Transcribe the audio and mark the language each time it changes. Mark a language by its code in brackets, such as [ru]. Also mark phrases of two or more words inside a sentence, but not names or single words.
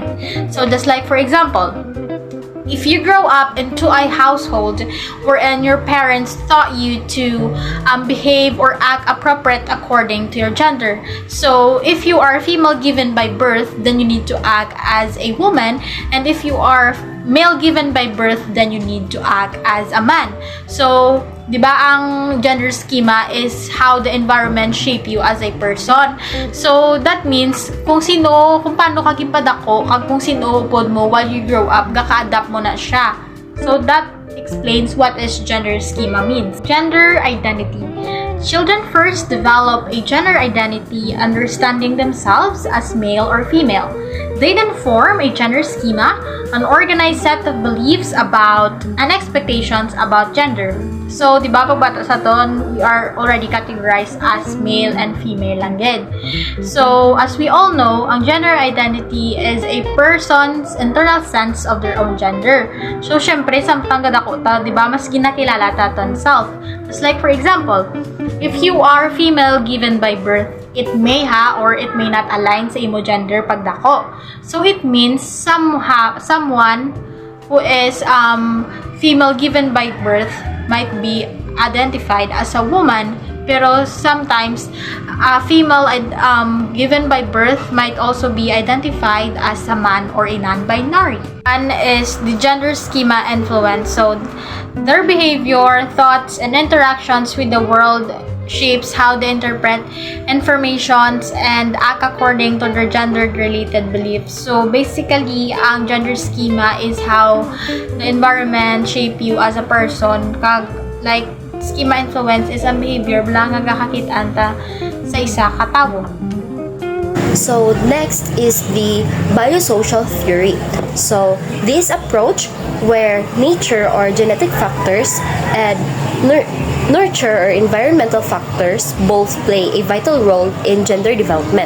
[en] So just like for example, if you grow up into a household wherein your parents taught you to behave or act appropriate according to your gender. So if you are female given by birth, then you need to act as a woman, and if you are male given by birth, then you need to act as a man. So, [hil] di ba ang [en] gender schema is how the environment shape you as a person. [hil] So, [en] that means [hil] kung paano ka gipadako, kung sino upod mo [en] while you grow up, [hil] gaka-adapt mo na siya. [en] So, that explains what is gender schema means. Gender identity. Children first develop a gender identity understanding themselves as male or female. They then form a gender schema, an organized set of beliefs about and expectations about gender. So, [hil] di ba pagbata sa ton, [en] we are already categorized as male and female [hil] lang gid. [en] So, as we all know, ang gender identity is a person's internal sense of their own gender. So, [hil] syempre, samtang gadako ta, di ba, mas ginakilala ta ton self. [en] Just like, for example, if you are female given by birth, it may or it may not align [hil] sa imo [en] gender pagdako. So it means someone who is female given by birth might be identified as a woman, pero sometimes female given by birth might also be identified as a man or a non-binary. One is the gender schema influence. So their behavior, thoughts, and interactions with the world shapes how they interpret informations and act according to their gender-related beliefs. So basically, ang gender schema is how the environment shape you as a person. [hil] Like, [en] schema influence is [hil] ang behavior blang nga gakakitaan ta sa isa ka tawo. [en] So next is the biosocial theory. So this approach where nature or genetic factors and Nurture or environmental factors both play a vital role in gender development.